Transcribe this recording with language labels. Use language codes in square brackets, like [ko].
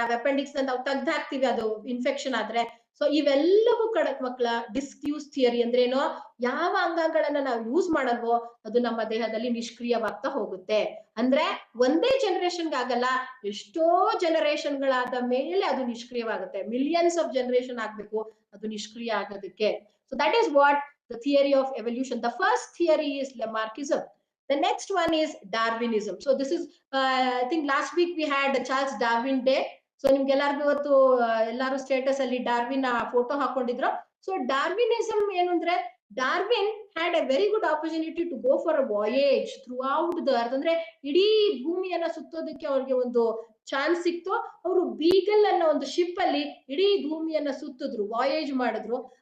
[kn] ಆ ಅಪೆಂಡಿಕ್ಸ್ ನಾವು ತೆಗ್ದಾಕ್ತಿವಿ ಅದು ಇನ್ಫೆಕ್ಷನ್ ಆದ್ರೆ. ಸೊ ಇವೆಲ್ಲವೂ ಮಕ್ಕಳ ಡಿಸ್ಯೂಸ್ ಥಿಯರಿ ಅಂದ್ರೆ ಏನೋ, ಯಾವ ಅಂಗಗಳನ್ನ ನಾವು ಯೂಸ್ ಮಾಡಲ್ವೋ ಅದು ನಮ್ಮ ದೇಹದಲ್ಲಿ ನಿಷ್ಕ್ರಿಯವಾಗ್ತಾ ಹೋಗುತ್ತೆ. ಅಂದ್ರೆ ಒಂದೇ ಜನರೇಷನ್ಗೆ ಆಗಲ್ಲ, ಎಷ್ಟೋ ಜನರೇಷನ್ಗಳಾದ ಮೇಲೆ ಅದು ನಿಷ್ಕ್ರಿಯವಾಗುತ್ತೆ. ಮಿಲಿಯನ್ಸ್ ಆಫ್ ಜನರೇಷನ್ ಆಗ್ಬೇಕು ಅದು ನಿಷ್ಕ್ರಿಯ ಆಗೋದಕ್ಕೆ. [en] So that is what the theory of evolution. The first theory is Lamarckism. The next one is Darwinism. So this is, I think last week we had Charles Darwin Day. [kn] So ನಿಮ್ಗೆಲ್ಲರಿಗೂ ಇವತ್ತು ಎಲ್ಲಾರು status ಅಲ್ಲಿ Darwin photo ಹಾಕೊಂಡಿದ್ರು. So ಡಾರ್ವಿನಿಸಮ್ ಏನು ಅಂದ್ರೆ, [en] Darwin had a very good opportunity to go for a voyage through the earth. [kn] ಅಂದ್ರೆ ಇಡೀ ಭೂಮಿಯನ್ನ ಸುತ್ತೋದಕ್ಕೆ ಅವ್ರಿಗೆ ಒಂದು ಚಾನ್ಸ್ ಸಿಕ್ತು. ಅವರು ಬೀಗಲ್ ಅನ್ನೋ ಒಂದು ಶಿಪ್ ಅಲ್ಲಿ ಇಡೀ ಭೂಮಿಯನ್ನ ಸುತ್ತಿದ್ರು, ವಾಯೇಜ್ ಮಾಡಿದ್ರು.